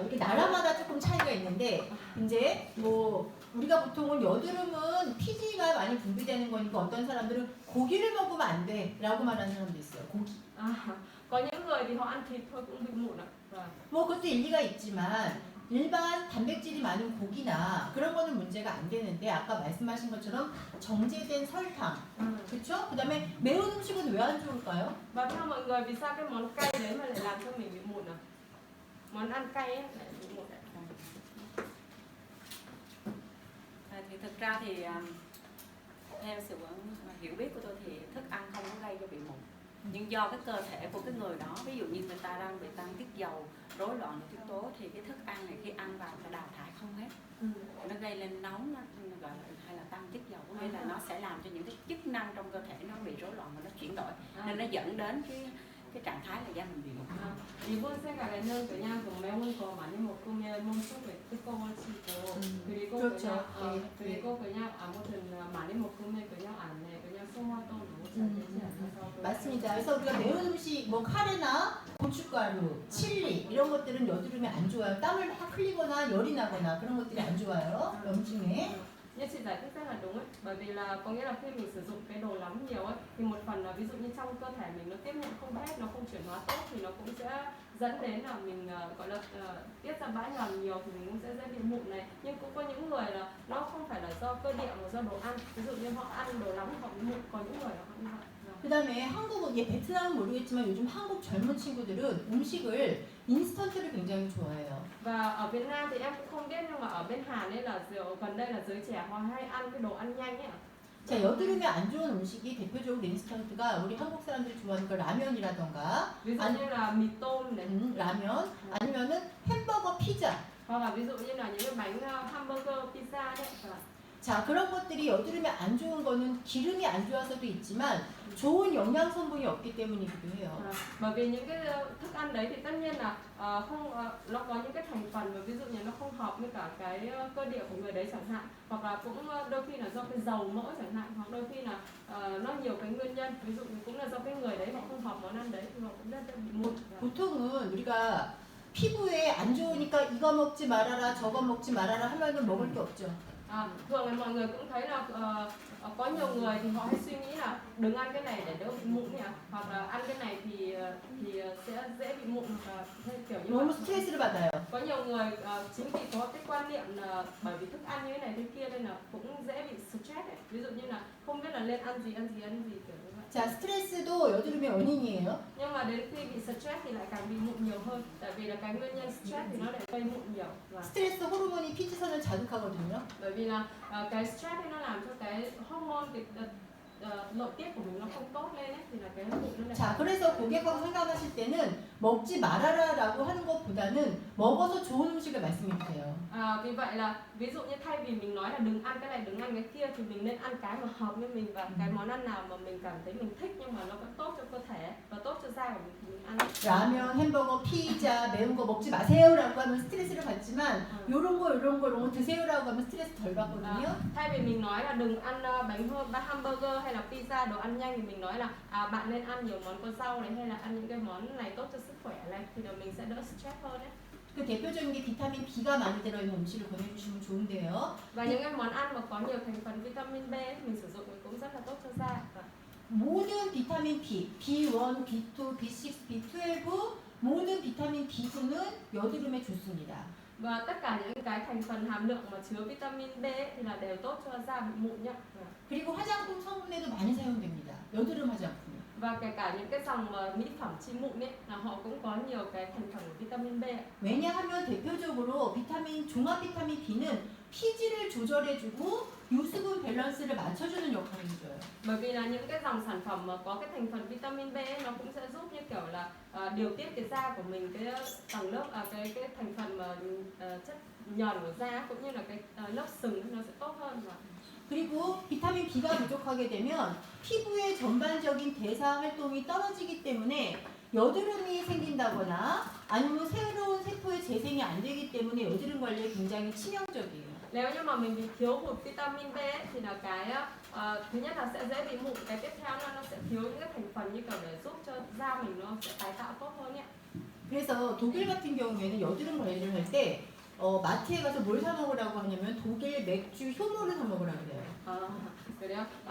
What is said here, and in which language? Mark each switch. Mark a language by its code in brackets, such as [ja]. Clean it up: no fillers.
[ko] 이렇게 나라마다 조금 차이가 있는데 이제 뭐 우리가 보통은 여드름은 피지가 많이 분비되는 거니까 어떤 사람들은 고기를 먹으면 안 돼라고 말하는 사람도 있어요. 고기. [vi] Có những người thì họ ăn thịt thôi cũng bị mụn ạ. Vâng. [ko] 뭐 그것도 일리가 있지만 일반 단백질이 많은 고기나 그런 거는 문제가 안 되는데 아까 말씀하신 것처럼 정제된 설탕, 그렇죠? 그다음에 매운 음식은 왜 안 좋을까요? [vi] Và theo mọi người vì sao cái món cay đấy mà lại làm cho mình bị mụn à? Món ăn cay ấy lại bị mụn ạ. Thì thực ra thì theo sự hiểu biết của tôi thì thức ăn không có gây cho bị mụn, nhưng do cái cơ thể của cái người đó, ví dụ như người ta đang bị tăng tiết dầu, rối loạn nội tiết tố thì cái thức ăn này khi ăn vào nó đào thải không hết, nó gây lên nóng, nó gọi là hay là tăng tiết dầu, có nghĩa là nó sẽ làm cho những cái chức năng trong cơ thể nó bị rối loạn và nó chuyển đổi, nên nó dẫn đến cái trạng thái là da mình bị mụn. [ko] 이번 생각에는 그냥 매운 거 많이 먹으면 몸속에 뜨거워지고 그리고 그렇죠. 그냥 네. 그리고 그냥 아무튼 많이 먹으면 그냥 안에 그냥 소화도 너무 잘 되지 않아서 맞습니다. 그래서 우리가 매운 음식, 뭐 카레나 고춧가루, 칠리 이런 것들은 여드름에 안 좋아요. 땀을 확 흘리거나 열이 나거나 그런 것들이 안 좋아요. 염증에. [vi] Như chị giải thích rất là đúng ấy, bởi vì là có nghĩa là khi mình sử dụng cái đồ nóng nhiều ấy thì một phần là ví dụ như trong cơ thể mình nó tiếp nhận không hết, nó không chuyển hóa tốt thì nó cũng sẽ dẫn đến là mình gọi là tiết ra bã nhờn nhiều thì mình cũng sẽ dễ bị mụn này. Nhưng cũng có những người là nó không phải là do cơ địa mà do đồ ăn, ví dụ như họ ăn đồ nóng họ bị mụn, có những người là họ như vậy. [ko] 그 다음에 한국은, 예, 베트남은 모르겠지만 요즘 한국 젊은 친구들은 음식을 인스턴트를 굉장히 좋아해요. [vi] Và ở Việt Nam thì em cũng không biết, nhưng mà ở bên Hàn ấy là gần đây là giới trẻ họ hay ăn cái đồ ăn nhanh ấy ạ. [ko] 자, 여드름에 안 좋은 음식이 대표적으로 인스턴트가 우리 한국 사람들이 좋아하는 거 라면이라던가 [vi] Ví dụ như là mì tôm này, [ko] 라면 아니면은 햄버거, 피자. [vi] hoặc là ví dụ như là những cái bánh hamburger, pizza đấy. [ko] 자, 그런 것들이 여드름에 안 좋은 거는 기름이 안 좋아서도 있지만 좋은 영양 성분이 없기 때문이기도 해요. [vi] Bởi vì những cái thức ăn đấy thì tất nhiên là nó có những cái thành phần mà ví dụ như nó không hợp với cả cái cơ địa của người đấy chẳng hạn, hoặc là cũng đôi khi là do cái dầu mỡ chẳng hạn, hoặc đôi khi là nó nhiều cái nguyên nhân, ví dụ cũng là do cái người đấy họ không hợp món ăn đấy thì họ cũng rất là bị mụn. [ko] 보통은 우리가 피부에 안 좋으니까 이거 먹지 말아라 저거 먹지 말아라 하면은 먹을 게 없죠. [vi] Thường là mọi người cũng thấy là có nhiều người thì họ hay suy nghĩ là đừng ăn cái này để đỡ bị mụn nhỉ, hoặc là ăn cái này thì sẽ dễ bị mụn, kiểu như [ko] 너무 [vi] vậy. [ko] 스트레스를 받아요. [vi] Có nhiều người chính vì có cái quan niệm là bởi vì thức ăn như thế này thế kia nên là cũng dễ bị stress ấy. Ví dụ như là không biết là nên ăn gì kiểu như vậy. [ko] 자, 스트레스도 여드름의 원인이에요. [vi] Nhưng mà đến khi bị stress thì lại càng bị mụn nhiều hơn, tại vì là cái nguyên nhân stress thì nó lại gây mụn nhiều. Và [ko] 스트레스 호르몬이 피지선을 자극하거든요. [vi] bởi vì là cái stress ấy nó làm cho cái hormone nội tiết của mình nó không tốt lên ấy, thì là cái mụn nó lại. [ko] 자, 그래서 고객하고 상담하실 때는 먹지 말아라라고 하는 것보다는 먹어서 좋은 음식을 말씀해 주세요. [vi] Vì vậy là ví dụ như thay vì mình nói là đừng ăn cái này đừng ăn cái kia thì mình nên ăn cái mà hợp với mình và cái món ăn nào mà mình cảm thấy mình thích nhưng mà nó vẫn tốt cho cơ thể và tốt cho da của mình thì mình ăn. [ko] 라면, 햄버거, 피자, 매운 거 먹지 마세요라고 하면 스트레스를 받지만 요런 거 드세요라고 하면 스트레스 덜 받거든요. [vi] Thay vì mình nói là đừng ăn hamburger hay là pizza đồ ăn nhanh thì mình nói là bạn nên ăn nhiều món có rau này hay là ăn những cái món này tốt cho sức khỏe này thì là mình sẽ đỡ stress hơn đấy. [ko] 그 대표적인 게 비타민 B가 많이 들어있는 음식을 권해주시면 좋은데요. [vi] Và những cái món ăn mà có nhiều thành phần vitamin B ấy, mình sử dụng cũng rất là tốt cho da. [ko] 모든 비타민 B, B1, B2, B6, B12 모든 비타민 B군은 여드름에 좋습니다. [vi] Và tất cả những cái thành phần hàm lượng mà chứa vitamin B ấy, thì là đều tốt cho da bị mụn nhá. [ko] 그리고 화장품 성분에도 많이 사용됩니다. 여드름 화장품이. [vi] Và kể cả những cái dòng mỹ phẩm trị mụn ấy là họ cũng có nhiều cái thành phần của vitamin B. [ko] 왜냐하면 대표적으로 종합 비타민 B는 피지를 조절해주고 유수분 밸런스를 맞춰주는 역할을 해줘요. [vi] Bởi vì là những cái dòng sản phẩm mà có cái thành phần vitamin B ấy, nó cũng sẽ giúp như kiểu là điều tiết cái da của mình, cái tầng lớp cái thành phần mà chất nhờn của da cũng như là cái lớp sừng nó sẽ tốt hơn. [ko] 그리고 비타민 B가 부족하게 되면 피부의 전반적인 대사 활동이 떨어지기 때문에 여드름이 생긴다거나 아니면 새로운 세포의 재생이 안 되기 때문에 여드름 관리에 굉장히 치명적이에요. [vi] Nếu như mà mình bị thiếu hụt vitamin B ấy, thì là cái thứ nhất là sẽ dễ bị mụn, cái tiếp theo là nó sẽ thiếu những cái thành phần như kiểu để giúp cho da mình nó sẽ tái tạo tốt hơn ấy. [ko] 그래서 독일 같은 경우에는 여드름 관리를 할 때 마트에 가서 뭘 사 먹으라고 하냐면 독일 맥주 효모를 사 먹으라고 그래요.